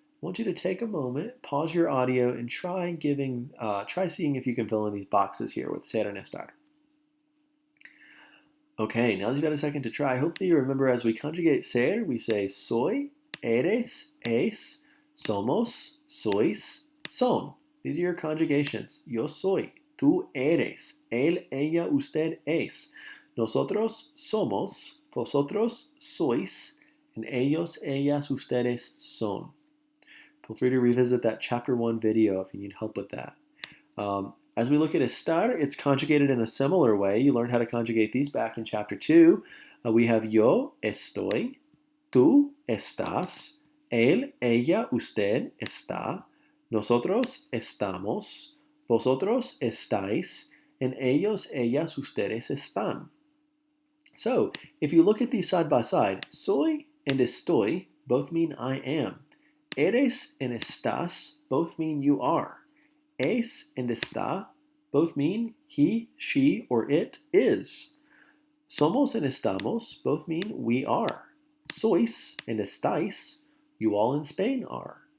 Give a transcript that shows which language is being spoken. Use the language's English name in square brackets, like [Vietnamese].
[English] I want you to take a moment, pause your audio, and try seeing if you can fill in these boxes here with ser and estar. Okay, now that you've got a second to try, hopefully you remember as we conjugate ser, we say [Spanish] soy, eres, es, somos, sois, son. [English] These are your conjugations. [Spanish] Yo soy, tú eres, él, ella, usted es. Nosotros somos, vosotros sois, and ellos, ellas, ustedes son. [English] Feel free to revisit that chapter 1 video if you need help with that. As we look at estar, it's conjugated in a similar way. You learned how to conjugate these back in chapter 2. We have [Spanish] yo estoy, tú estás, él, ella, usted está, nosotros estamos, vosotros estáis, and ellos, ellas, ustedes están. [English] So, if you look at these side by side, soy and estoy both mean I am. Eres and estás both mean you are. Es and está both mean he, she, or it is. Somos and estamos both mean we are. Sois and estáis, you all in Spain are.